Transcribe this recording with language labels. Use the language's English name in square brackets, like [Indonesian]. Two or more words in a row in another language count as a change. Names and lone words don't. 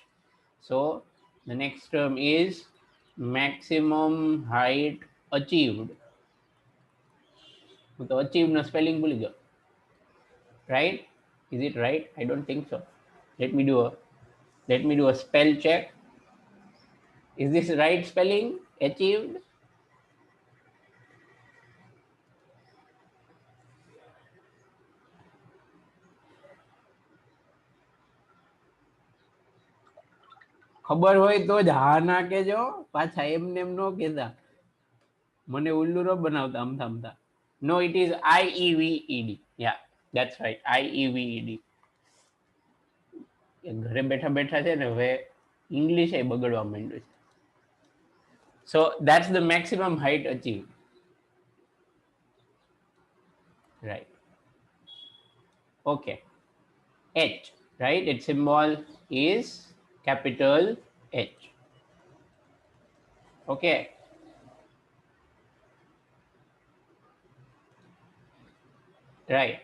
[English] So the next term is maximum height achieved. So achieved no spelling [Hindi] भूल गया. [English] Right? Is it right? I don't think so. Let me do a spell check. Is this right spelling? Achieved? [Gujarati] ખબર હોય તો જ હા ના કેજો, પાછા એમને એમ નો કહેતા, મને ઉલ્લુ નો બનાવતા અમથા અમથા. [English] No, it is IEVED. Yeah, that's right. IEVED. [Gujarati] ઘરે બેઠા બેઠા છે ને હવે ઇંગ્લિશ એ બગડવા માંડ્યું છે. [English] So that's the maximum height achieved. Right. Okay. H, right? Its symbol is capital H. Okay. Right.